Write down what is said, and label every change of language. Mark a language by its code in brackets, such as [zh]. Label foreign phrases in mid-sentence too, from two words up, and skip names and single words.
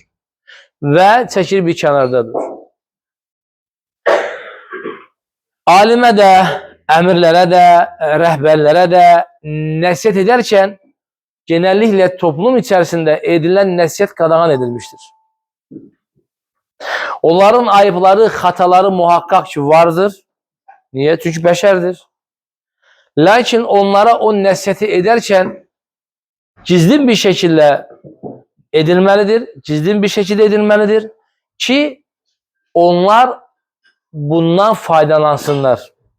[az] Və çəkil bir kənardadır. Alimə də, əmirlərə də, rəhbərlərə də nəsihət edərkən genəlliklə toplum içərisində edilən nəsihət qadağan edilmişdir. Onların ayıbları, xataları muhakkak ki vardır. [tr] Niye? Çünkü beşerdir. [az] Lakin onlara o nəsihəti edərkən gizlin [tr] bir şekilde edilmelidir. Gizlin bir şekilde edilmelidir ki onlar bundan faydalansınlar.